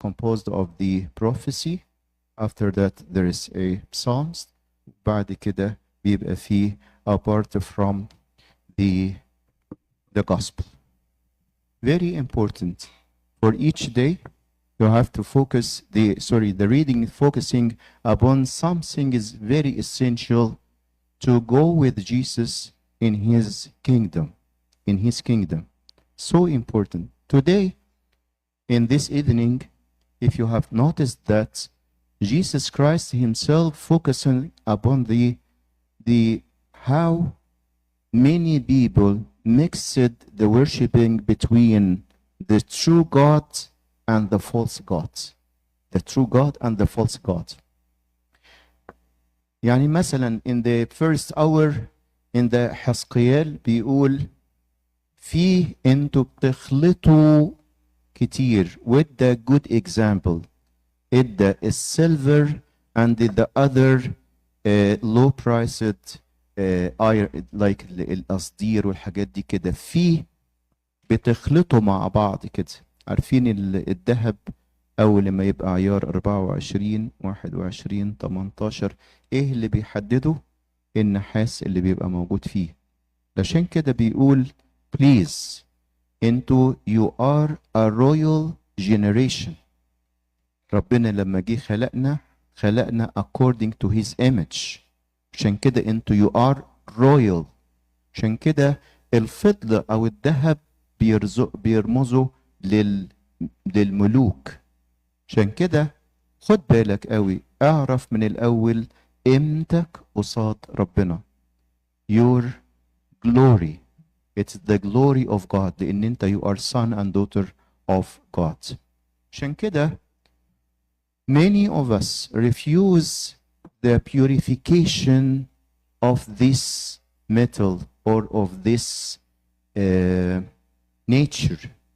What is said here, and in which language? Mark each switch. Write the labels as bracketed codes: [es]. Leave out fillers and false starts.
[en] composed of the prophecy. After that there is a psalms. [ar] بعد كده بيبقى فيه [en] apart from the gospel. Very important. For each day you have to focus the reading focusing upon something is very essential to go with Jesus in his kingdom. So important. Today, in this evening, if you have noticed that Jesus Christ himself focusing upon the how many people mixed the worshiping between the true God and the false God. The true God and the false God. [ar] يعني مثلا [en] in the first hour in the [ar] حزقيال بيقول فيه انتوا بتخلطوا كتير [en] with the good example. [ar] ادى السيلفر [en] and the other low priced like [ar] القصدير والحاجات دي كده فيه بتخلطوا مع بعض كده. عارفين الذهب أول لما يبقى عيار 24 21 18 إيه اللي بيحدده؟ النحاس اللي بيبقى موجود فيه. عشان كده بيقول [en] please [ar] انتوا [en] you are a royal generation. [ar] ربنا لما جه خلقنا [en] according to his image. [ar] عشان كده انتوا [en] you are royal. [ar] عشان كده الفضة أو الذهب بيرمزوا للملوك. عشان كده خد بالك قوي اعرف من الأول قيمتك قصاد ربنا. [en] Your glory. It's the glory of God. [ar] لأن انت [en] you are son and daughter of God. [ar] عشان كده [en] many of us refuse the purification of this metal or of this nature.